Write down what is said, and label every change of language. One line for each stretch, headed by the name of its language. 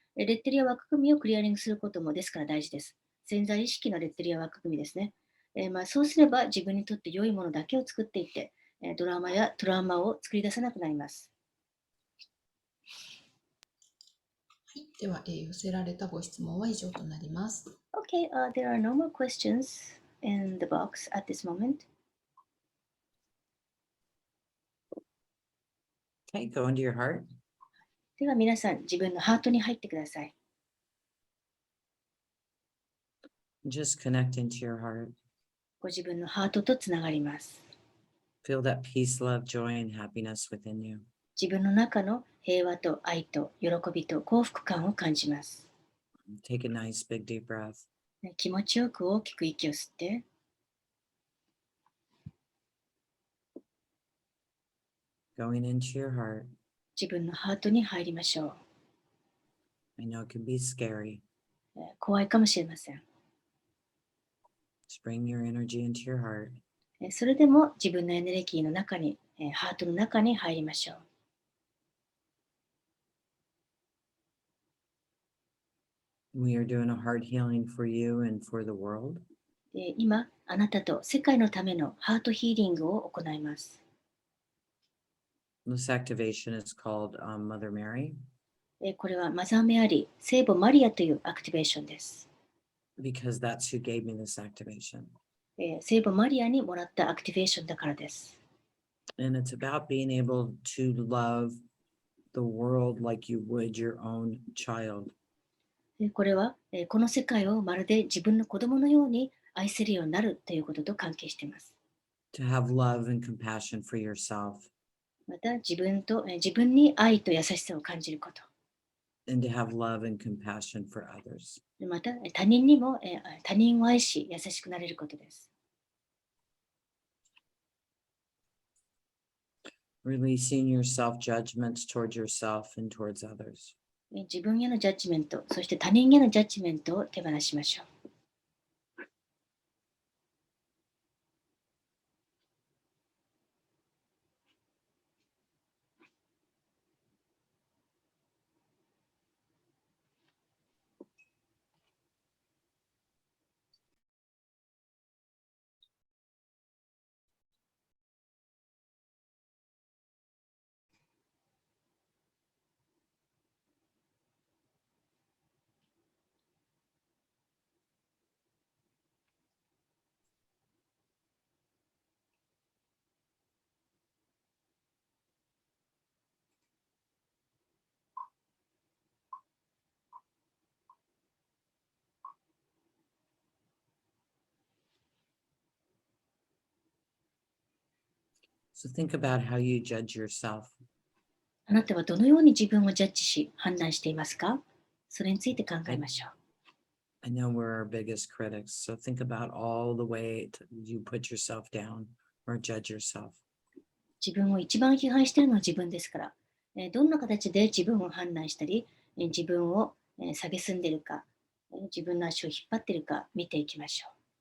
Japanese: レッテルや枠組みをクリアリングすることもですから大事です。潜在意識のレッテルや枠組みですね。そうすれば自分にとって良いものだけを作っていって、ドラマやトラウマを作り出さなくなります。はい、では、寄せられたご質問は以上となります。
English: Okay, there are no more questions in the box at this moment. Okay, go into your heart.
Japanese: では皆さん、自分のハートに入ってください。
English: Just connect into your heart.
Japanese: ご自分のハートとつながります。
English: Feel that peace, love, joy, and happiness within you.
Japanese: 自分の中の平和と愛と喜びと幸福感を感じます。
English: Take a nice big deep breath.
Japanese: 気持ちよく大きく息を吸って、
English: Going into your heart.
Japanese: 自分のハートに入りましょう。
English: I know it can be scary.
Japanese: 怖いかもしれません。
English: Just bring your energy into your heart.
Japanese: それでも自分のエネルギーの中に、ハートの中に入りましょう。
English: We are doing a heart healing for you and for the world.
Japanese: 今、あなたと世界のためのハートヒーリングを行います。
English: This activation is called Mother Mary
Japanese: これはマザーメアリー、聖母マリアというアクティベーションです。
English: because that's who gave me this activation.
Japanese: 聖母マリアにもらったアクティベーションだからです。
English: And it's about being able to love the world like you would your own child.
Japanese: これは、この世界をまるで自分の子供のように愛せるようになるということと関係しています。
English: To have love and compassion for yourself
Japanese: また自分に愛と優しさを感じること。
English: and to have love and compassion for others.
Japanese: また他人にも、他人を愛し優しくなれることです。
English: Releasing your self-judgments towards yourself and towards others.
Japanese: 自分へのジャッジメント、そして他人へのジャッジメントを手放しましょう。
English: So think about how you judge yourself.
Japanese: あなたはどのように自分をジャッジし判断していますか？それについて考えましょう。
English: I know we're our biggest critics, so think about all the way you put yourself down or judge yourself.
Japanese: 自分を一番批判しているのは自分ですから、どんな形で自分を判断したり、自分を蔑んでいるか、自分の足を引っ張っているか見ていきましょう。